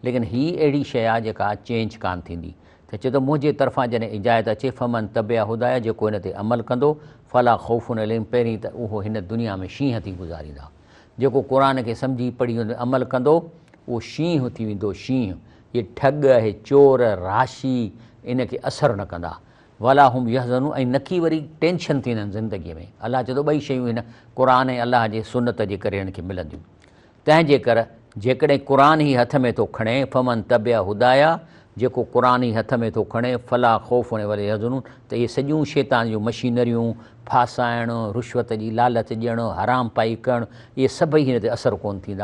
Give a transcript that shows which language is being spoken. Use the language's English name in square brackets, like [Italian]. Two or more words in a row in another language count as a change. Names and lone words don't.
[Sindhi] लेकिन हीअ अहिड़ी शइ आहे जेका चेंज कान थींदी। त चए थो मुंहिंजे तरफ़ां जॾहिं इजाज़त अचे [Arabic] فمن تبع هداي, [Sindhi] जेको हिन ते अमल कंदो [Arabic] فلا خوف عليهم, [Sindhi] पहिरीं त उहो हिन दुनिया में शींहं थी गुज़ारींदा। जेको क़ुर खे सम्झी पढ़ी अमल कंदो उहो शींहं थी वेंदो, शींहं। इहे ठग आहे, चोर, राशी इन खे असरु न कंदा। [Arabic] ولا هم يحزنون, [Sindhi] ऐं न की वरी टेंशन थींदा आहिनि ज़िंदगीअ में। अलाह चए थो ॿई शयूं हिन क़ुर ऐं अलाह जे सुनत जे करे हिन खे मिलंदियूं। तंहिंजे करे जेकॾहिं क़ुर ई हथ में थो खणे [Arabic] فمن تبع هداي, [Sindhi] जेको क़ुर ई हथ में थो खणे [Arabic] فلا خوف ولا يحزنون, [Sindhi] त इहे सॼियूं शैतान जूं मशीनरियूं, फासाइणु, रुश्वत जी लालच ॾियणु, हराम पाई करणु, इहे सभई हिन ते असरु कोन थींदा।